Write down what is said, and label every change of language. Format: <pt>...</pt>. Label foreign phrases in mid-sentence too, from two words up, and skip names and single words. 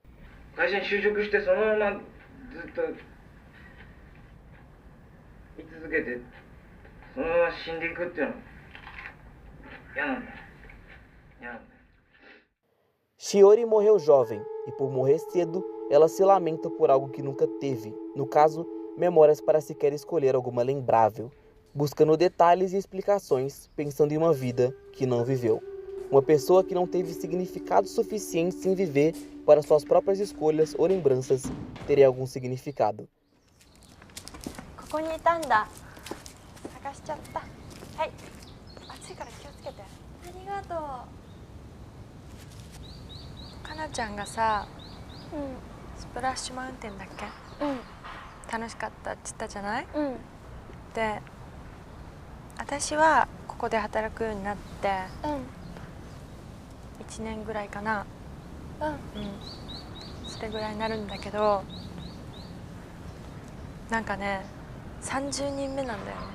<pt>Shiori morreu jovem, e por morrer cedo, ela se lamenta por algo que nunca teve, no caso, memórias para sequer escolher alguma lembrável, buscando detalhes e explicações, pensando em uma vida que não viveu. Uma pessoa que não teve significado suficiente em viver para suas próprias escolhas ou lembranças terem algum significado.</pt> <ja>ここにいたんだ。 ちゃった。はい、暑いから気をつけて。ありがとう。かなちゃんがさ、スプラッシュマウンテンだっけ、楽しかったって言ったじゃない、で私はここで働くようになって、1年ぐらいかな、それぐらいになるんだけど、なんかね30人目なんだよね。</ja>